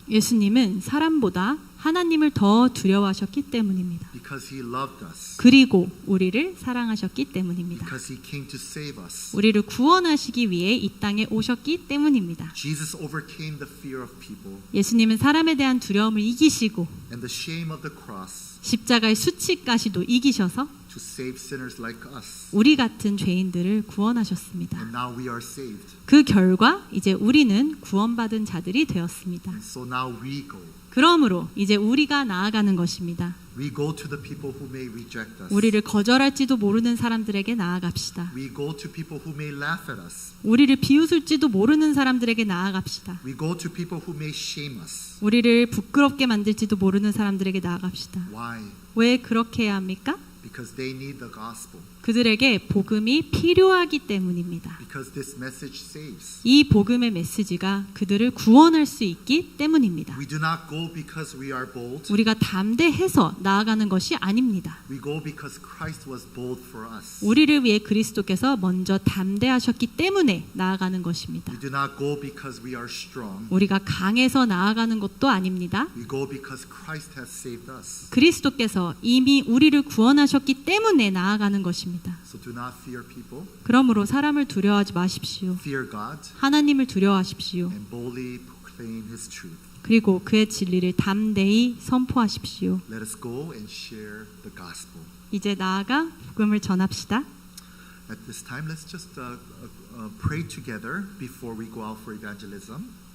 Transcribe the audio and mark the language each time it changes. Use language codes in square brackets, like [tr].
[ko] 예수님은 사람보다 하나님을 더 두려워하셨기 때문입니다. [en] Because he loved us. [ko] 그리고 우리를 사랑하셨기 때문입니다. [en] Because he came to save us. [ko] 우리를 구원하시기 위해 이 땅에 오셨기 때문입니다. [en] Jesus overcame the fear of people [ko] 예수님은 사람에 대한 두려움을 이기시고 [en] and the shame of the cross [ko] 십자가의 수치까지도 이기셔서 [en] to save sinners like us. [ko] 우리 같은 죄인들을 구원하셨습니다. [en] And now we are saved. [ko] 그 결과 이제 우리는 구원받은 자들이 되었습니다. [en] And so now we go. [ko] 그러므로 이제 우리가 나아가는 것입니다. [en] We go to the people who may reject us. [ko] 우리를 거절할지도 모르는 사람들에게 나아갑시다. [en] We go to people who may laugh at us. [ko] 우리를 비웃을지도 모르는 사람들에게 나아갑시다. [en] We go to people who may shame us. [ko] 우리를 부끄럽게 만들지도 모르는 사람들에게 나아갑시다. [en] Why? [ko] 왜 그렇게 해야 합니까? [en] Because they need the gospel. [ko] 그들에게 복음이 필요하기 때문입니다. [en] Because this message saves. [ko] 이 복음의 메시지가 그들을 구원할 수 있기 때문입니다. [en] We do not go because we are bold. [ko] 우리가 담대해서 나아가는 것이 아닙니다. [en] We go because Christ was bold for us. [ko] 우리를 위해 그리스도께서 먼저 담대하셨기 때문에 나아가는 것입니다. [en] We do not go because we are strong. [ko] 우리가 강해서 나아가는 것도 아닙니다. [en] We go because Christ has saved us. [ko] 그리스도께서 이미 우리를 구원하셨기 때문에 나아가는 것입니다. [en] So do not fear people. [ko] 그러므로 사람을 두려워하지 마십시오. [en] Fear God [ko] 하나님을 두려워하십시오. [en] and boldly proclaim His truth. [ko] 그리고 그의 진리를 담대히 선포하십시오. [en] Let us go and share the gospel. [ko] 이제 나아가 복음을 전합시다. [en] At this time, let's just pray together before we go out for evangelism.